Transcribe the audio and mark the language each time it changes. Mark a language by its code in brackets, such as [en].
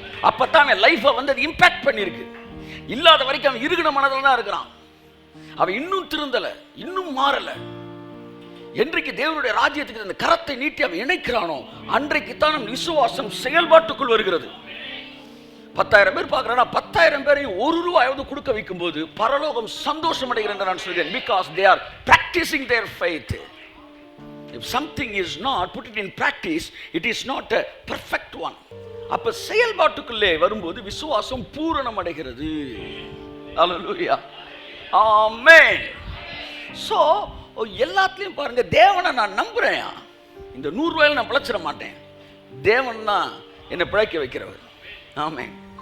[ta] அப்பத்தான் லைஃபை அது இம்பாக்ட் பண்ணியிருக்கு. இல்லாத வரைக்கும் அவன் இருக்கிற மனதில் தான் இருக்கிறான். அவன் இன்னும் திருந்தலை, இன்னும் மாறலை. என்றைக்கு தேவனுடைய ராஜ்யத்துக்கு அந்த கரத்தை நீட்டி அவன் இணைக்கிறானோ அன்றைக்கு தான் நம் விசுவாசம் செயல்பாட்டுக்குள் வருகிறது. 10,000 பேர் பார்க்குறானா 10,000 பேரையும் ₹1 கொடுக்க வைக்கும் போது பரலோகம் சந்தோஷம் அடைகிறேன் நான் சொல்கிறேன். [en] Because they are practicing their faith. If something is not put it in practice, it is not a perfect one. [ta] அப்ப செயல்பாட்டுக்குள்ளே வரும்போது விசுவாசம் பூரணம் அடைகிறது. ஹல்லேலூயா, ஆமென். சோ எல்லாத்துலயும் பாருங்க, தேவனை நான் நம்புறேன். இந்த ₹100 நான் பிழைச்சிட மாட்டேன். தேவன் தான் என்னை பிழைக்க வைக்கிறவர். ஆமென்.